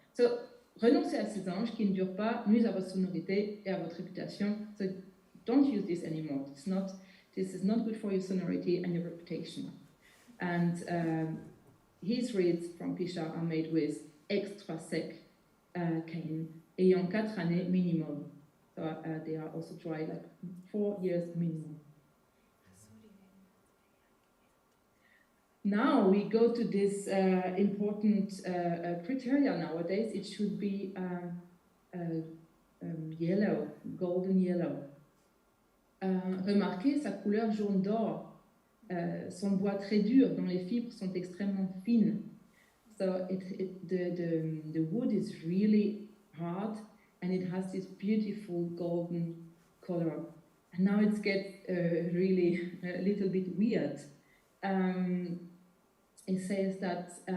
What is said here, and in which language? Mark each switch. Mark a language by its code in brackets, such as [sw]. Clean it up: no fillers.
[fr] So, renoncez à ces anges qui ne durent pas, nuisent à votre sonorité et à votre réputation. [en] So, don't use this anymore. This is not good for your sonority and your reputation. And his reeds from Pichard are made with extra sec cane, [fr] ayant 4 années minimum. [en] So they are also dry, like 4 years minimum. Now we go to this important criteria nowadays. It should be yellow, golden yellow. [fr] Remarquez sa couleur jaune d'or, son bois très dur dont les fibres sont extrêmement fines. [en] So the wood is really hard and it has this beautiful golden color. And now it gets really a little bit weird. It says that